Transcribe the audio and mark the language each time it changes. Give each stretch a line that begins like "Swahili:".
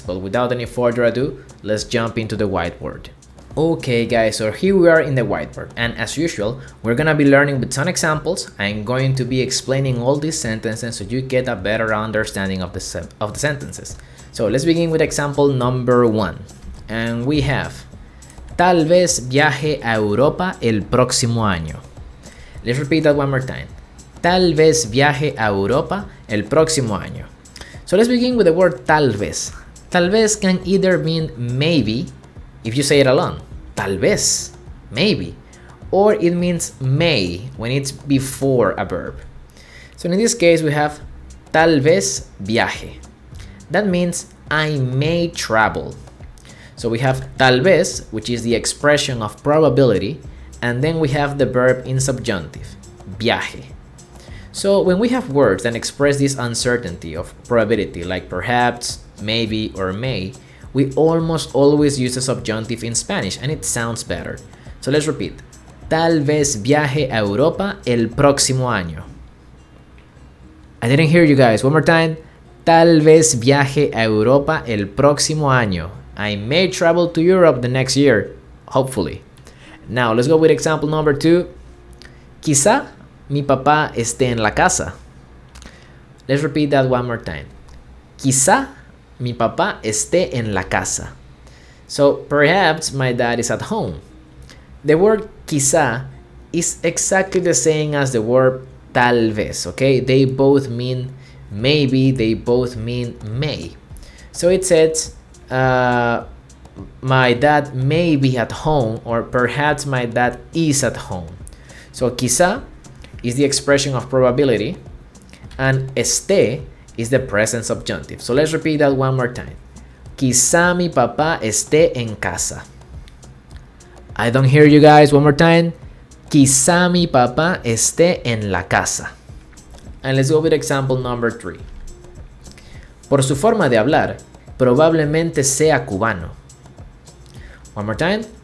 English: But without any further ado, let's jump into the whiteboard. Okay guys, so here we are in the whiteboard, and as usual, we're gonna be learning with some examples. I'm going to be explaining all these sentences so you get a better understanding of the sentences. So let's begin with example number 1. And we have
Spanish: Tal vez viaje a Europa el próximo año.
English: Let's repeat that one more time.
Spanish: Tal vez viaje a Europa el próximo año.
English: So let's begin with the word tal vez. Tal vez can either mean maybe, if you say it alone,
Spanish: tal vez,
English: maybe, or it means may when it's before a verb. So in this case we have
Spanish: tal vez viaje.
English: That means I may travel. So we have
Spanish: tal vez,
English: which is the expression of probability, and then we have the verb in subjunctive,
Spanish: viaje.
English: So when we have words that express this uncertainty of probability, like perhaps, maybe, or may, we almost always use the subjunctive in Spanish, and it sounds better. So let's repeat.
Spanish: Tal vez viaje a Europa el próximo año.
English: I didn't hear you guys. One more time.
Spanish: Tal vez viaje a Europa el próximo año.
English: I may travel to Europe the next year, hopefully. Now let's go with example number 2.
Spanish: Quizá mi papá esté en la casa.
English: Let's repeat that one more time.
Spanish: Quizá mi papá esté en la casa.
English: So perhaps my dad is at home. The word
Spanish: quizá
English: is exactly the same as the word
Spanish: tal vez,
English: okay? They both mean maybe, they both mean may. So it says my dad may be at home, or perhaps my dad is at home. So
Spanish: quizá
English: is the expression of probability, and
Spanish: esté
English: is the present subjunctive. So let's repeat that one more time.
Spanish: Quizá mi papá esté en casa.
English: I don't hear you guys. One more time.
Spanish: Quizá mi papá esté en la casa.
English: And let's go with example number 3.
Spanish: Por su forma de hablar, probablemente sea cubano.
English: One more time.